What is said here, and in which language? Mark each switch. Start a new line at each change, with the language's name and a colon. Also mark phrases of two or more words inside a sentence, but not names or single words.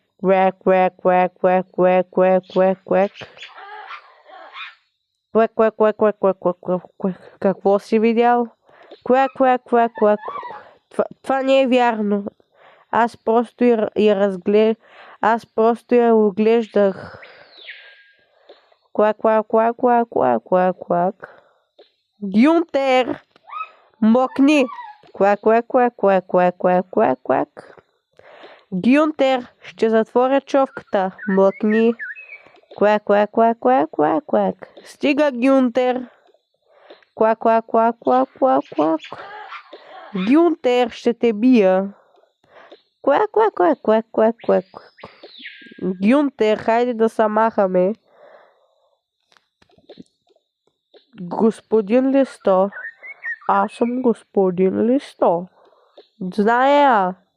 Bulgarian: Квек, квек, квек, квек, квек, квек, квек, квек. Квек, квек, квек, квек, квек, квек, квек, квек. Какво си видял? Квек, квек, квек, квек. Това не е вярно. Аз просто я оглеждах. Квак, квак, квак, квак, квак, квак, квак. Гюнтер! Мокни! Квак, квак, квак, квак, квак, квак, квак, квак. Гюнтер, ще затворя човката. Млъкни. Квак, квак, квак, квак, квак, квак. Стига, Гюнтер. Квак, квак, квак, квак, квак, квак. Гюнтер, ще те бия. Квак, квак, квак, квак, квак, квак. Гюнтер, хайде да се махаме. Господин Листо. Аз съм господин Листо. Зная.